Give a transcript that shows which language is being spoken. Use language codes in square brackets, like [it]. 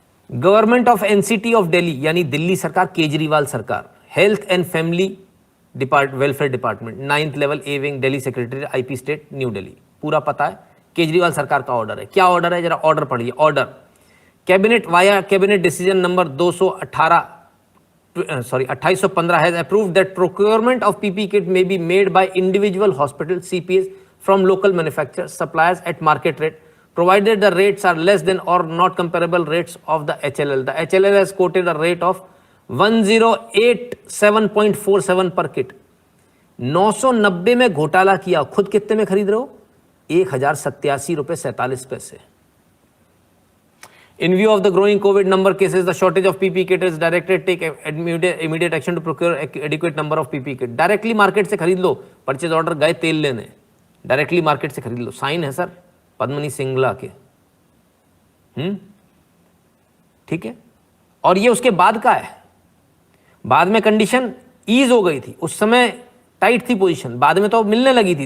[en] government of NCT of Delhi, [hi] यानी दिल्ली सरकार, केजरीवाल सरकार, [en] Health and family welfare department, 9th level A wing, Delhi secretary, IP state, new Delhi. [hi] पूरा पता है, केजरीवाल सरकार का ऑर्डर है। क्या ऑर्डर है, जरा ऑर्डर पढ़िए। [en] Order, cabinet via cabinet decision number 2815 has approved that procurement of PPE kit may be made by individual hospitals, CPS, from local manufacturers, suppliers at market rate, provided the rates are less than or not comparable rates of the HLL. The HLL has quoted a rate of 1087.47 per kit. [hi] 990 में घोटाला किया, खुद कितने में खरीद रहे हो, 1087 रुपए 47 पैसे। [en] In view of the growing COVID number cases, the shortage of PPE kit is directed take immediate action to procure adequate number of PPE kit. [hi] Directly market से खरीद लो, परचेज ऑर्डर गए तेल लेने, डायरेक्टली मार्केट से खरीद लो। Sign है sir Padmini Singla के, ठीक है। और ये उसके बाद का है, बाद में कंडीशन ईज हो गई थी, उस समय टाइट थी पोजीशन, बाद में तो मिलने लगी थी।